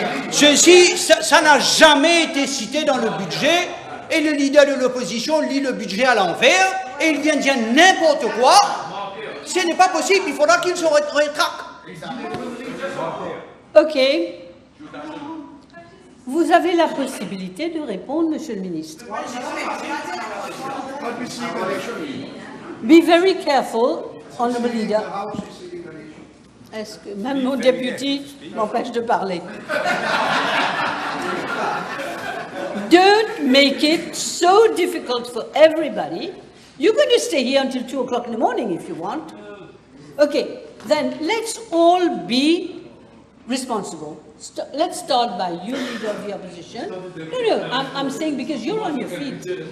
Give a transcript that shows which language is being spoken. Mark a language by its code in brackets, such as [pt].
[fr] Ça n'a jamais été cité dans le budget et le leader de l'opposition lit le budget à l'envers et il vient dire n'importe quoi. Ce n'est pas possible, il faudra qu'il se rétracte. OK. Vous avez la possibilité de répondre, Monsieur le Ministre. [en] Be very careful, Honourable Leader. [fr] Est-ce que même mon député m'empêche de parler? [en] Don't make it so difficult for everybody. You're going to stay here until 2 o'clock in the morning if you want. Okay, then let's all be responsible. Let's start by you, leader of the opposition. No, I'm saying because you're on your feet.